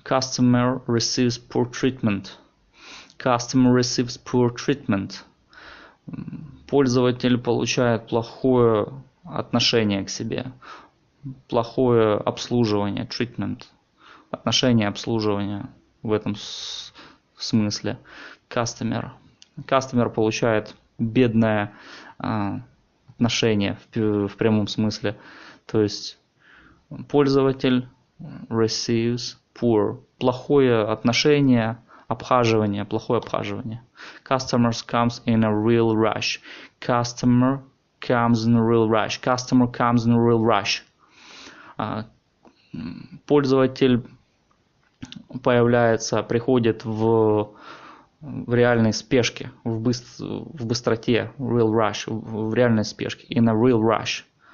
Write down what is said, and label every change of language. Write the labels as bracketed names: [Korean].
[English] Customer receives poor treatment. Customer receives poor treatment. [Russian] Пользователь получает плохое отношение к себе. Плохое обслуживание. Treatment. Отношение обслуживания в этом смысле. [English] Customer. [Russian] Customer получает бедное отношение в прямом смысле. То есть пользователь [English] receives poor. [Russian] Плохое отношение, обхаживание, плохое обхаживание. [English] Customers comes in a real rush. Customer comes in a real rush. Customer comes in a real rush. [Russian] Пользователь приходит в реальной спешке, в быстроте, [English] real rush, [Russian] в реальной спешке, [English] in a real rush.